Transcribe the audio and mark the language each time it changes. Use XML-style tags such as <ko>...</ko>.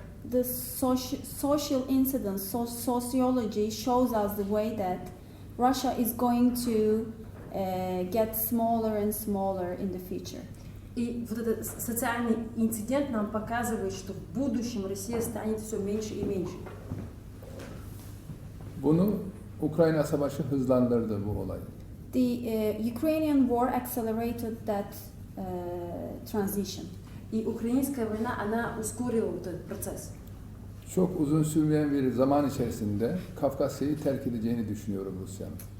<en>The social incidents, sociology shows us the way that Russia is going to get smaller and smaller in the future.</en> <ru>И вот этот социальный инцидент нам показывает, что в будущем Россия станет все меньше и меньше.</ru> <tr>Bunu Ukrayna Savaşı hızlandırdı bu olay.</tr> <en>The Ukrainian war accelerated that transition.</en> <ru>И украинская война, она ускорила вот этот процесс.</ru> <tr>Çok uzun sürmeyen bir zaman içerisinde Kafkasya'yı terk edeceğini düşünüyorum Rusya'nın.</tr>